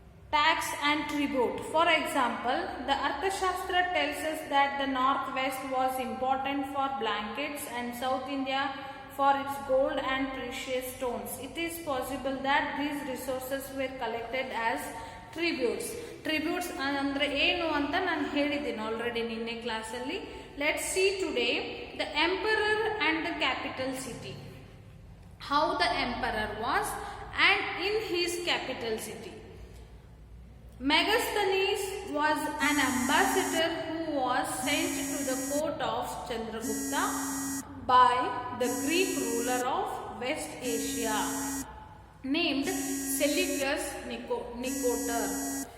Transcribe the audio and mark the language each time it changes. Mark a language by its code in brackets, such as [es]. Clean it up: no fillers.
[en] Tax and tribute. For example, the Arthashastra tells us that the northwest was important for blankets and South India for its gold and precious stones. It is possible that these resources were collected as tributes. [kn] Tributes andre ಏನು ಅಂತ ನಾನು ಹೇಳಿದ್ದೀನಿ already ನಿನ್ನೆ ಕ್ಲಾಸಲ್ಲಿ. [en] Let's see today the emperor and the capital city. How the emperor was and in his capital city. Megasthenes was an ambassador who was sent to the court of Chandragupta by the Greek ruler of West Asia named Seleucus Nicator.